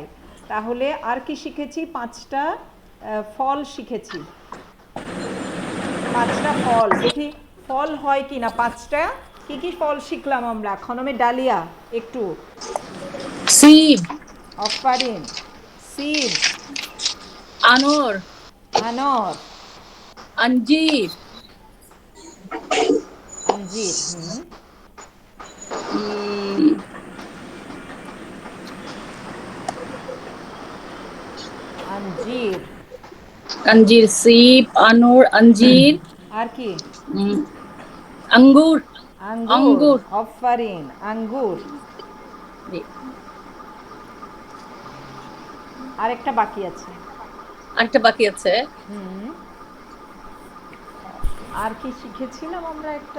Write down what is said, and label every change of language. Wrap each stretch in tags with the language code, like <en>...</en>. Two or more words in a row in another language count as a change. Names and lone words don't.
<bn>তাহলে আর কি শিখেছি? 5টা ফল শিখেছি, 5টা ফল। দেখি ফল হয় কি না। 5টা কি কি ফল শিখলাম আমরা? খনমে ডালিয়া একটু,</bn> <fa>শিব, آفرین، سیب, আনর, আনর, अंजीर, انجیر، انجیر, انجیر، سیب، انار، انجیر,</fa> <bn>আর কি?</bn> <fa>अंगूर, আঙ্গুর, अंगूर,</fa> <bn>অফারিন, আঙ্গুর। আরেকটা বাকি আছে, আরেকটা বাকি আছে। আর কি শিখেছিলাম আমরা? একটা</bn>